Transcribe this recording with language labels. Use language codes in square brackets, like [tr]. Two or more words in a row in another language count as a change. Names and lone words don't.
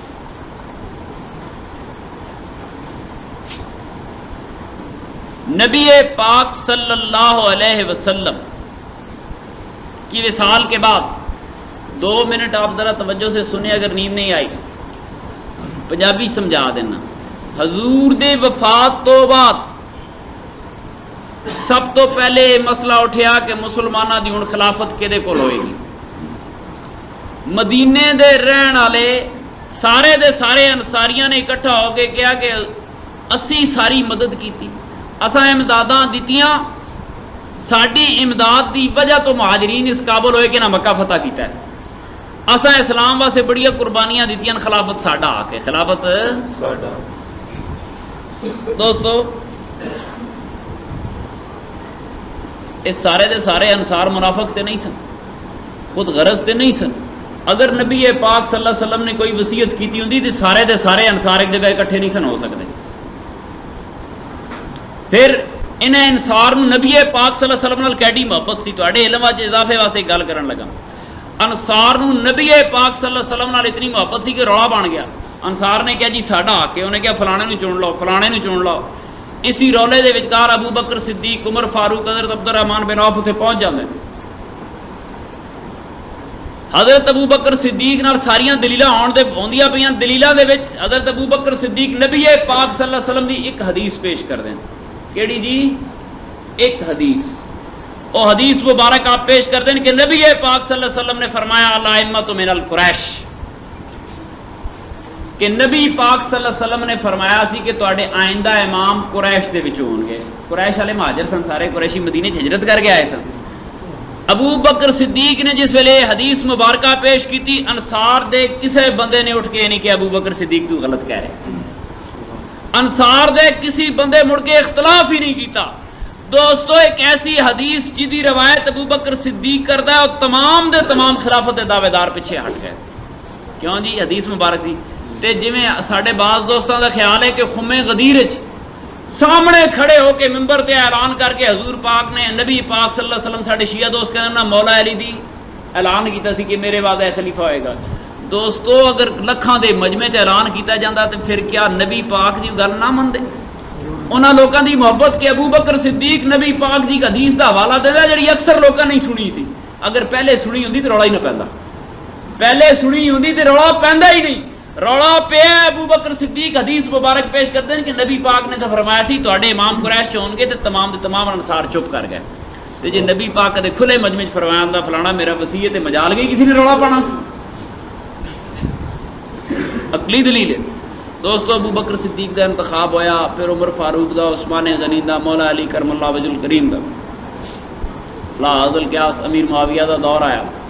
[ur] نبی پاک [ar] صلی اللہ علیہ وسلم [ur] کی وصال کے بعد 2 منٹ آپ ذرا توجہ سے سنیں، اگر نیند نہیں آئی پنجابی سمجھا دینا۔ [pa] حضور دے وفات تو بعد سب تو پہلے مسئلہ اٹھیا کہ مسلمانہ دی ہن خلافت کدے کول ہوئے گی۔ مدینے دے رہن والے سارے دے سارے انصاریاں نے اکٹھا ہو کے کیا کہ اسی ساری مدد کیتی، اساں امداداں دتیاں، ساڈی امداد دی وجہ تو مہاجرین اس قابل ہوئے کہ نہ مکہ فتح کیتا ہے۔ اساں اسلام واسطے بڑی قربانیاں دتیاں، خلافت ساڈا آ کے، خلافت ساڈا۔ دوستو، یہ سارے دے سارے انصار منافق تے نہیں سن، خود غرض تے نہیں سن. اگر نبی پاک [ar] صلی اللہ علیہ وسلم [pa] نے کوئی وصیت کیتی ہوندی تے سارے دے سارے انصار ایک جگہ اکٹھے نہیں سن ہو سکتے. پھر انہیں انصار نبی پاک [ar] صلی اللہ علیہ وسلم [pa] نال کیڈی محبت سی. تواڈے علم وچ اضافے واسطے گل کرن لگا. انصار نبی پاک [ar] صلی اللہ علیہ وسلم [pa] نال اتنی محبت سی کہ رولا بن گیا. انصار نے کہا جی ساڈا حق ہے، انہیں کہا فلانے نو چن لو، فلانے نو چن لو. اسی رولے دے وچکار ابو بکر صدیق، عمر فاروق، حضرت عبد الرحمن بن عوف اتنے پہنچ جاندے. حضرت ابو بکر صدیق نال ساریاں دلیلاں آندیاں پیاں. دلیلاں دے وچ حضرت ابو بکر صدیق نبی پاک [ar] صلی اللہ علیہ وسلم [pa] دی ایک حدیث پیش کر دیں. کیڑی جی؟ ایک حدیث. [ur] وہ حدیث مبارک آپ پیش کر دیں [pa] کہ نبی پاک [ar] صلی اللہ علیہ وسلم [pa] نے فرمایا [ar] الائمۃ من القریش، [pa] کہ نبی پاک [ar] صلی اللہ علیہ وسلم [pa] نے فرمایا سی کہ تواڈے آئندہ امام قریش دے وچوں ہون گے. قریش والے مہاجر سن، سارے قریشی مدینے ہجرت کر کے آئے سن. ابو بکر صدیق نے جس ویلے حدیث مبارکہ پیش کی تھی، انصار دے کسے بندے نے اٹھ کے نہیں کہ ابو بکر صدیق تو غلط کہہ رہے. انصار دے کسی بندے مڑ کے اختلاف ہی نہیں کیتا. دوستو ایک ایسی حدیث جدی روایت ابو بکر صدیق کرتا ہے اور تمام دے تمام خلافت دے دعوے دار پیچھے ہٹ گئے. کیوں جی؟ حدیث مبارک سی. تے جویں ساڈے بعض دوستاں دا خیال ہے کہ خم غدیر وچ سامنے کھڑے ہو کے ممبر تے اعلان کر کے حضور پاک نے نبی پاک [ar] صلی اللہ علیہ وسلم [pa] ساڈے شیعہ دوست کہندے نا مولا علی دی اعلان کیتا سی کہ میرے بعد خلیفہ ہوئے گا. دوستو اگر لکھاں دے مجمع تے اعلان کیتا جاندا تے پھر کیا نبی پاک دی گل نہ مندے؟ انہاں لوکاں دی محبت کہ ابو بکر صدیق نبی پاک دی حدیث دا حوالہ دے دا جڑی اکثر لوکاں نہیں سنی سی. اگر پہلے سنی ہوندی تے رولا ہی نہ پیندا. پہلے سنی ہوندی تے رولا پیندا ہی نہیں. رولا پیا ابو بکر صدیق حدیث مبارک پیش کرتے ہیں کہ نبی پاک نے تو فرمایا سی تواڈے امام قریش ہون گے تے تمام دے تمام انصار چپ کر گئے. تے جے نبی پاک دے کھلے مجمع وچ فرمایا ہوندا فلانا میرا وصی ہے تے مجال گئی کسی نے رولا پانا سی. عقلی دلیل ہے. دوستو ابو بکر صدیق دا انتخاب ہویا، پھر عمر فاروق دا، عثمان غنی دا، مولا علی [ar] کرم اللہ وجہ الکریم [pa] دا. لا حاصل قیاس امیر معاویہ دا دور آیا.